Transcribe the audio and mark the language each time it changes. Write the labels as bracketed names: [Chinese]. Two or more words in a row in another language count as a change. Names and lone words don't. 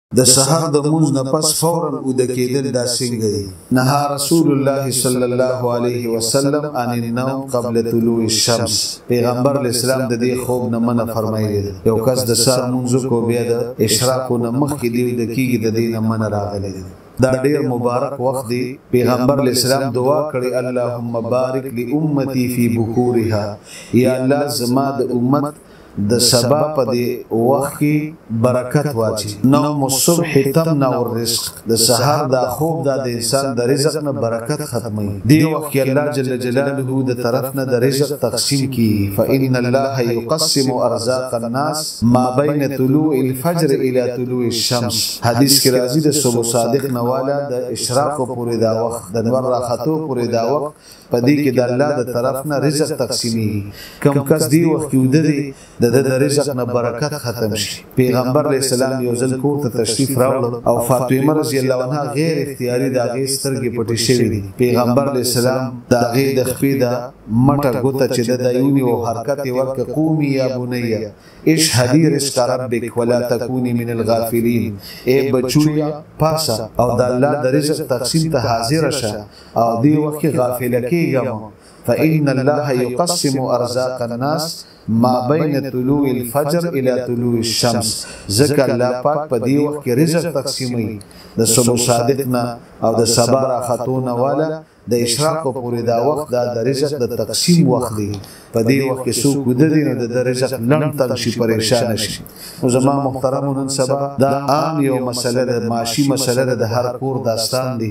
[Pashto] د سحر د مونږ نه پس فورا ود کېدل دا څنګه دي؟ [Arabic] نهى رسول الله صلی الله علیه وسلم عن النوم قبل طلوع الشمس. [Pashto] پیغمبر اسلام د دې خوب نه منع فرمایلی دی. یو کس د سحر مونږ کو بیا د اشراق نه مخکې دی د کېږي د دې نه منع راغلی دی. دا ډیر مبارک وخت دی. پیغمبر اسلام دعا کړي [Arabic] اللهم بارک لامتی فی بکورها، [Pashto] یا الله زما د امت د سبا په دی وخت کې برکت واچي. [Arabic] نوم الصبح تمنع الرزق، [Pashto] د سحر دا خوب دا د انسان د رزق نه برکت ختمي. دی وخت کې الله جل جلاله د طرف نه د رزق تقسیم کی. [Arabic] فإن الله يقسم ارزاق الناس ما بين طلوع الفجر الى طلوع الشمس. [Pashto] حدیث کې راځي د صبح صادق نواله د اشراق پورې دا وخت د نور راختو پورې دا وخت پدې کې د الله د طرف نه رزق تقسیمي. کم کس دی وخت کې ودی د رزق نه برکت ختم شي. پیغمبر اسلام یو ځل کور ته تشریف راوړل او فاطمه [Arabic] رضی الله عنها [Pashto] غیر اختیاري د هغې سترګې پټې شوې دي. پیغمبر اسلام د هغې د خپې د مټه ګوته چې د یوني او حرکت یې ورکړه، [Arabic] قومي یا بنیه اشهدي رزق ربک ولا تکوني من الغافلین. [Pashto] ای بچویا پاسه او د الله د رزق تقسیم ته حاضر شه او دی وخت غافل کېږم. [Arabic] فإن الله يقسم أرزاق الناس ما بين طلوع الفجر الى طلوع الشمس. [Pashto] ذکر الله پاک په دی وخت کې رزق تقسیموي د صبح صادق نه او د سبا راختونه والا د اشراق پورې دا وخت دا د رزق د تقسیم وخت دی. په دی وخت کې څوک ودرې نو د رزق لړم تنګ شي، پریشان شي. نو زما محترمون سبا دا عام یو مسله د معاشي مسله د هر کور داستان دی.